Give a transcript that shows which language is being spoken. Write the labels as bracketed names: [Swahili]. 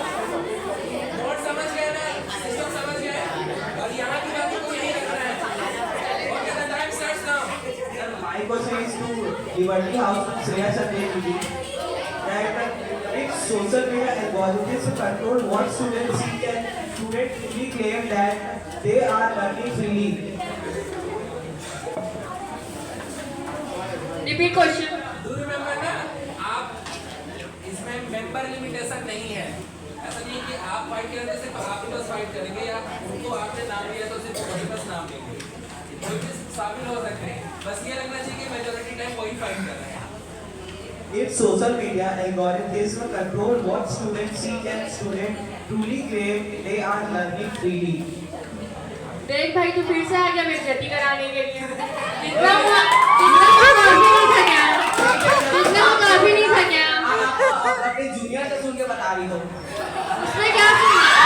[Hindi] Note समझ गए ना, सिस्टम समझ गए, और यहाँ की बातों को यही रखना है। [English] Okay, the time starts now. My question is to Liberty House Shreya Chandra that its social media algorithms control what students see and students really claim that they are learning freely. Repeat question. Do you remember [Hindi] ना, आप इसमें member limitation नहीं है। ऐसा नहीं कि आप fight करेंगे सिर्फ आप ही बस फाइट करेंगे, या उनको आपने नाम लिया तो सिर्फ वही बस नाम लेंगे। कोई भी शामिल हो सकते हैं, बस ये लगना चाहिए कि मेजॉरिटी टाइम वही फाइट कर रहे हैं। [English] Its social media algorithms control what students see and students truly claim they are learning freely. [Hindi] देख भाई तू फिर से आ गया बेइज्जती कराने के लिए। इतना वो काफी नहीं था क्या? इतना वो काफी नहीं था क्या? आप अपने जूनियर से सुन के बता रही हो। उसमें क्या सुना?